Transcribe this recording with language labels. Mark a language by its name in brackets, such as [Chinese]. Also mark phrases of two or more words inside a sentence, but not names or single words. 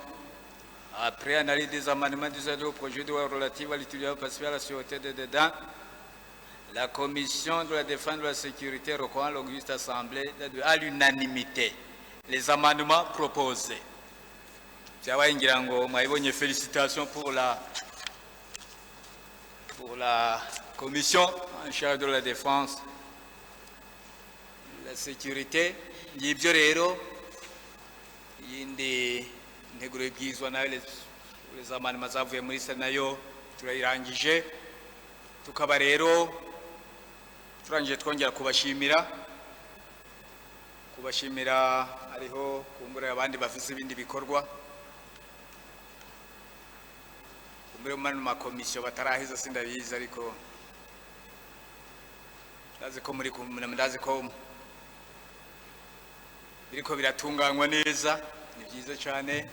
[French] Après analyse des amendements du au projet de loi relatif à l'utilisation pacifique à la sûreté des dedans, la commission de la défense de la sécurité recommande à l'auguste assemblée à l'unanimité les amendements proposés. Félicitations pour la commission en charge de la défense de la sécurité. [Rundi] Y'ibyo rero yindi integuro y'ibwizwa nayo [French] les amendements [Rundi] zavuye muri sena nayo turayirangije, tukaba rero turangije twongera kubashimira hariho kumbura abandi bafise ibindi bikorwa kumbura mu makomisiyo batarahiza sindabizi, ariko ndazi ko biriko biratunganywa neza, ni byiza cyane.